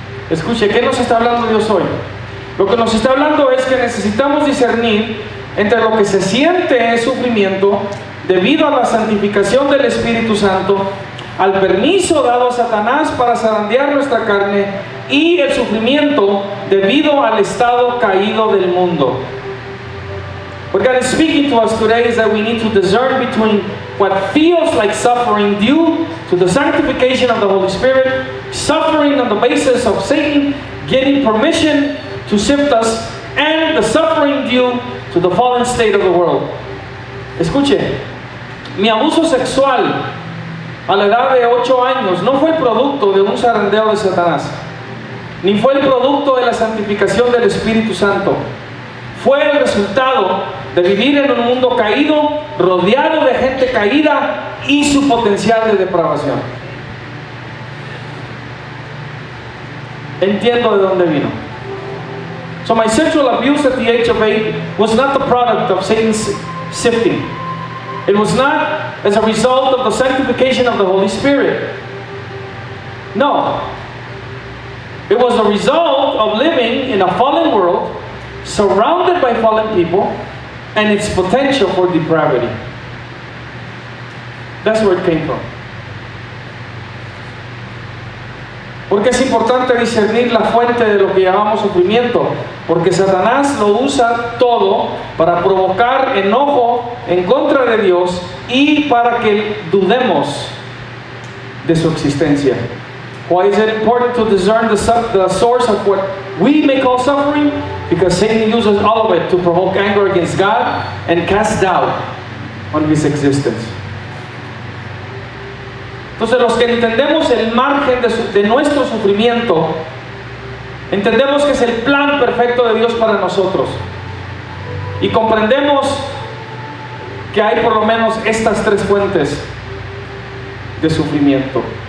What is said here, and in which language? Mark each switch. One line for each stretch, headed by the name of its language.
Spanish: Escuche, ¿qué nos está hablando Dios hoy? Lo que nos está hablando es que necesitamos discernir entre lo que se siente es sufrimiento debido a la santificación del Espíritu Santo, al permiso dado a Satanás para zarandear nuestra carne y el sufrimiento debido al estado caído del mundo.
English: What God is speaking to us today is that we need to discern between what feels like suffering due to the sanctification of the Holy Spirit, suffering on the basis of Satan getting permission to sift us, and the suffering due to the fallen state of the world.
Spanish: Escuche, mi abuso sexual a la edad de 8 años no fue producto de un zarandeo de Satanás, ni fue el producto de la santificación del Espíritu Santo. Fue el resultado de vivir en un mundo caído, rodeado de gente caída y su potencial de depravación. Entiendo de dónde vino.
English: So my sexual abuse at the age of 8 was not the product of Satan's sifting. It was not as a result of the sanctification of the Holy Spirit. No. It was a result of living in a fallen world, surrounded by fallen people, and its potential for depravity. That's where it came from.
Spanish: Porque es importante discernir la fuente de lo que llamamos sufrimiento, porque Satanás lo usa todo para provocar enojo en contra de Dios y para que dudemos de su existencia.
English: Why is it important to discern the source of what we may call suffering? Because Satan uses all of it to provoke anger against God and cast doubt on His existence.
Spanish: Entonces, los que entendemos el margen de nuestro sufrimiento, entendemos que es el plan perfecto de Dios para nosotros. Y comprendemos que hay por lo menos estas 3 fuentes de sufrimiento.